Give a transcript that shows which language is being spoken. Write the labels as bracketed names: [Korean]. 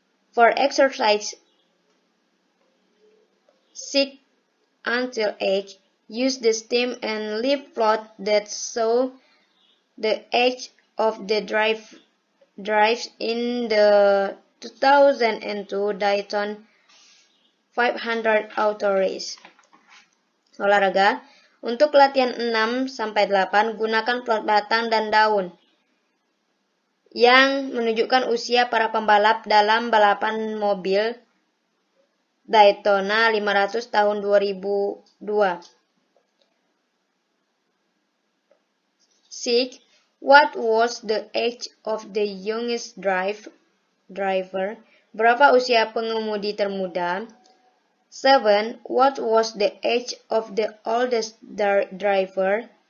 [English] For exercise 6 until 8, use the stem and leaf float that show the age of the drives in the 2002 Daytona 500 auto race. [Indonesian] Olahraga. Untuk latihan 6-8, gunakan plot batang dan daun yang menunjukkan usia para pembalap dalam balapan mobil Daytona 500 tahun 2002. 6. [English] What was the age of the youngest driver? [Indonesian] Berapa usia pengemudi termuda? 7. [English] What was the age of the oldest driver?